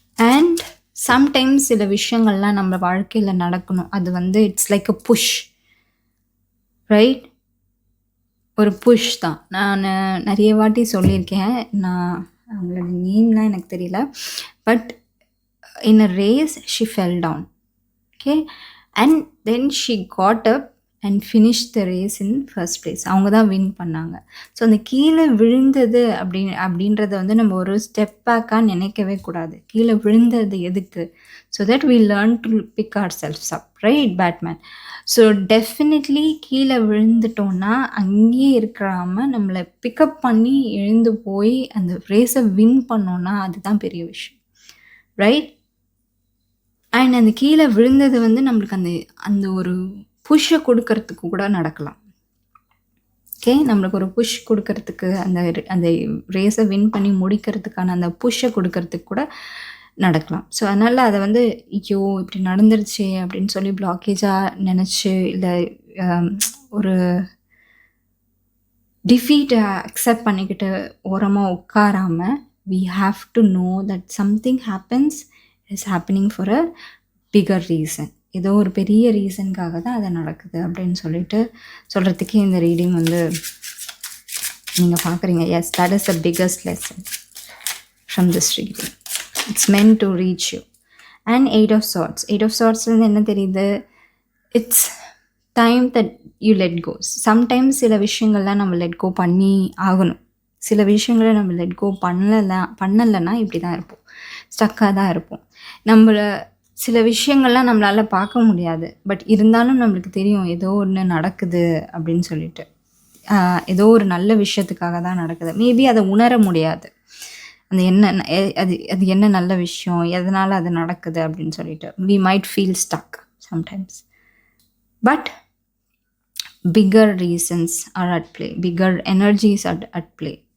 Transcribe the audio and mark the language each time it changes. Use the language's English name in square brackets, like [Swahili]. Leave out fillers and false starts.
[Tamil] And sometimes சில விஷயங்கள்லாம் நம்ம வாழ்க்கையில் நடக்கணும். அது வந்து [English] It's like a push. [Tamil] Right? ஒரு புஷ் தான். நான் நிறைய வாட்டி சொல்லியிருக்கேன். நான் அவங்களோட நேம்லாம் எனக்கு தெரியல. [English] But in a race she fell down. Okay, and then she got up and finished the race in first place. [Tamil] அவங்க தான் வின் பண்ணாங்க. ஸோ அந்த கீழே விழுந்தது அப்படின்றத வந்து நம்ம ஒரு ஸ்டெப் பேக்காக நினைக்கவே கூடாது. கீழே விழுந்தது எதுக்கு? [English] So that we learn to pick ourselves up, right? [Tamil] Batman. So definitely கீழே விழுந்துட்டோன்னா அங்கேயே இருக்கிறாம நம்மளை பிக்கப் பண்ணி எழுந்து போய் அந்த ரேஸை வின் பண்ணோன்னா அதுதான் பெரிய விஷயம். ரைட்? அண்ட் அந்த கீழே விழுந்தது வந்து நம்மளுக்கு அந்த ஒரு புஷ்ஷை கொடுக்கறதுக்கு கூட நடக்கலாம். ஓகே, நம்மளுக்கு ஒரு புஷ் கொடுக்கறதுக்கு, அந்த ரேஸை வின் பண்ணி முடிக்கிறதுக்கான அந்த புஷ்ஷை கொடுக்கறதுக்கு கூட நடக்கலாம். ஸோ அதனால் அதை வந்து ஐயோ இப்படி நடந்துருச்சே அப்படின்னு சொல்லி பிளாக்கேஜாக நினச்சி இல்லை ஒரு டிஃபீட்டை அக்செப்ட் பண்ணிக்கிட்டு ஓரமாக உட்காராமல் [English] we have to know that something happens is happening for a bigger reason. [Tamil] ஏதோ ஒரு பெரிய ரீசனுக்காக தான் அது நடக்குது அப்படின்னு சொல்லிட்டு சொல்கிறதுக்கு இந்த ரீடிங் வந்து நீங்கள் பார்க்குறீங்க. [English] Yes, that is the biggest lesson from this reading. It's meant to reach you. And 8 of Swords. 8 of Swords [Tamil] என்ன தெரியுது? [English] It's time that you let go. [Tamil] Sometimes சில விஷயங்கள்லாம் நம்ம let go பண்ணி ஆகணும். சில விஷயங்களை நம்ம let go பண்ணலைன்னா இப்படி தான் இருப்போம், ஸ்டக்காக தான் இருப்போம். நம்மளை சில விஷயங்கள்லாம் நம்மளால் பார்க்க முடியாது, பட் இருந்தாலும் நம்மளுக்கு தெரியும் ஏதோ ஒன்று நடக்குது அப்படின்னு சொல்லிட்டு. ஏதோ ஒரு நல்ல விஷயத்துக்காக தான் நடக்குது. மேபி அதை உணர முடியாது, அந்த அது என்ன நல்ல விஷயம், எதனால் அது நடக்குது அப்படின்னு சொல்லிட்டு. [English] we might feel stuck sometimes, but bigger reasons are at play, bigger energies are at play.